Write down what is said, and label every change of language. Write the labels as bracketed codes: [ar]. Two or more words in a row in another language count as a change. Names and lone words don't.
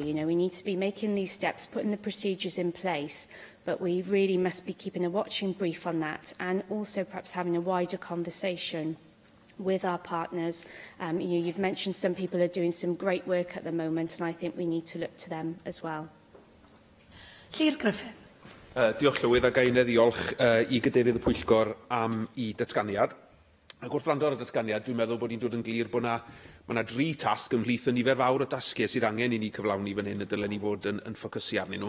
[en] We need to be making these steps, putting the procedures in place, but we really must be keeping a watching brief on that, and also perhaps having a wider conversation with our partners. You've mentioned some people are doing some great work at the moment, and I think we need to look to them as well. [cy] Llyr Griffin. Diolch Llywydd, a gai ddiolch i Gadeirydd y Pwyllgor am i datganiad. Ac wrth wrando ar y datganiad, dwi'n meddwl bod ni'n dod yn glir bod yna 3 tasg ymhlith y nifer fawr o dasgau sydd angen i ni cyflawni fan hyn y dylen ni fod yn ffocysu arnyn nhw.